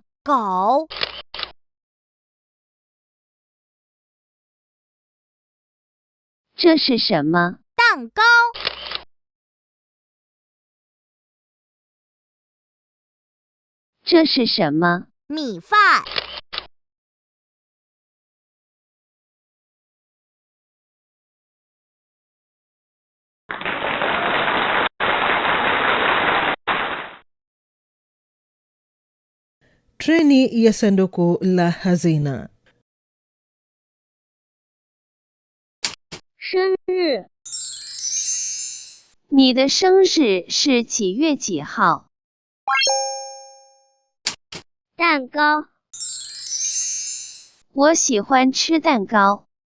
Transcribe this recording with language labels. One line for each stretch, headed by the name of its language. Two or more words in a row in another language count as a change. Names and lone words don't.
Chinese: 狗。这是什么？蛋糕。这是什么？米饭。
Swahili: Treni ya sanduku la hazina.
Chinese: 生日。你的生日是几月几号？蛋糕。我喜欢吃蛋糕。